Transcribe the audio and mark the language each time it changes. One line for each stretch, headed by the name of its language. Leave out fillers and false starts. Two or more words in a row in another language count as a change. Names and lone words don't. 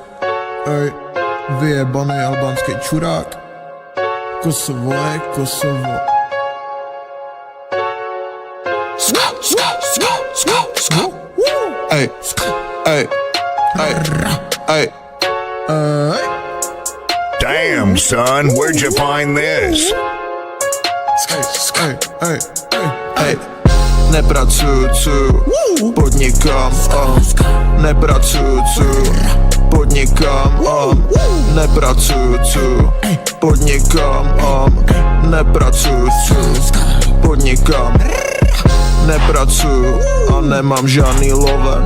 Czech: Vyjebaný albánský čurák. Kosovo je Kosovo. Ej, ej, ej, ej.
English: Damn, son, where'd you find this?
Czech: Ej, nepracuju, podnikám, nepracuju, podnikám, nepracuju, podnikám, nepracuju, podnikám, nepracuju a nemám žádný love.